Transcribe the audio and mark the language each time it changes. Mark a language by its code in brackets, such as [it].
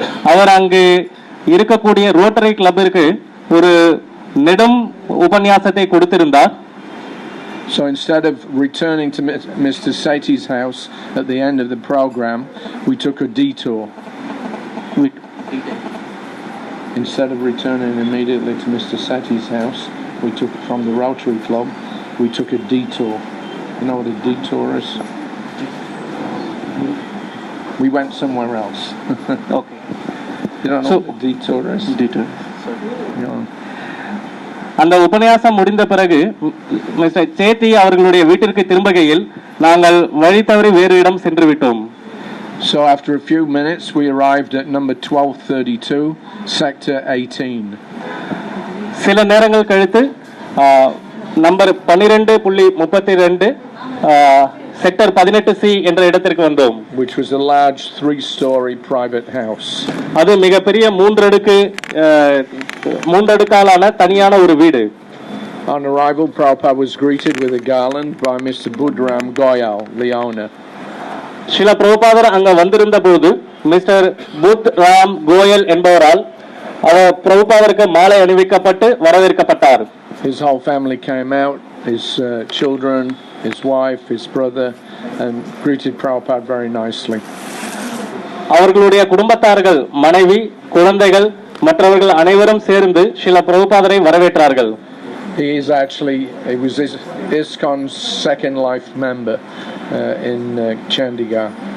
[ta] அவர் அங்கு இருக்கக்கூடிய ரோட்டரி கிளப்பிற்கு ஒரு நெடும் உபன்யாசத்தை கொடுத்திருந்தார். [en] So instead of returning to Mr. Sethi's house at the end of the program, we took a detour. Instead of returning immediately to Mr. Sethi's house, we took from the Rotary Club, we took a detour. You know what a detour is? We went somewhere else. Okay. You don't know what a detour is? Detour. You know. [ta] அந்த உபன்யாசம் முடிந்த பிறகு mister சேத்தி அவர்களுடைய வீட்டிற்கு திரும்பகையில் நாங்கள் வழி தவறி வேறு இடம் சென்று விட்டோம். [en] So after a few minutes we arrived at number 1232, sector 18. [ta] சில நேரங்கள் கழித்து நம்பர் 12.32 செக்டர் 18C என்ற இடத்திற்கு வந்தோம். [en] Which was a large 3-story private house. [ta] அது மிகப்பெரிய 3 அடுக்காலான தனியான ஒரு வீடு. [en] On arrival, Prabhupada was greeted with a garland by Mr. Budram Goyal, the owner. [ta] Srila பிரபுபாதர் அங்க வந்திருந்த போது மிஸ்டர் புத் ராம் கோயல் என்பவரால் அவர் பிரபுபாதருக்கு மாலை அணிவிக்கப்பட்டு வரவேற்கப்பட்டார். [en] His whole family came out, his children, his wife, his brother, and greeted Prabhupada very nicely. [ta] அவர்களுடைய குடும்பத்தார்கள், மனைவி, குழந்தைகள் மற்றவர்கள் அனைவரும் சேர்ந்து Srila பிரபுபாதரை வரவேற்றார்கள். [en] He was ISKCON's second life member in Chandigarh.